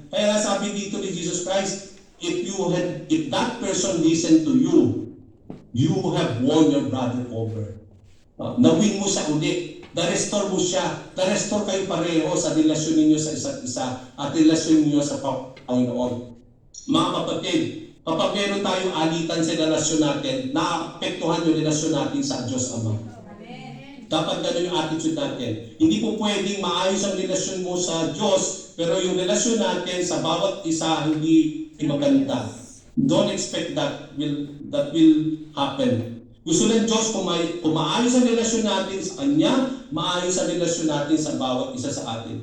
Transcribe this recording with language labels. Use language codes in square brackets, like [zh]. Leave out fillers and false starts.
[tl] Kaya nga sabi dito ni [en] Jesus Christ, if that person listen to you, you have won your brother over. [tl] Nawin mo siya uli. Na-restore mo siya. Na-restore kayo pareho sa relasyon ninyo sa isa't isa at relasyon ninyo sa Panginoon. Mga kapatid, kapag meron tayong alitan sa relasyon natin, naapektuhan yung relasyon natin sa Diyos Ama. Dapat ganun yung attitude natin. Hindi po pwedeng maayos ang relasyon mo sa Diyos, pero yung relasyon natin sa bawat isa hindi maganda. [en] Don't expect that will happen. [tl] Gusto ng Diyos kung maayos ang relasyon natin sa Kanya, maayos ang relasyon natin sa bawat isa sa atin.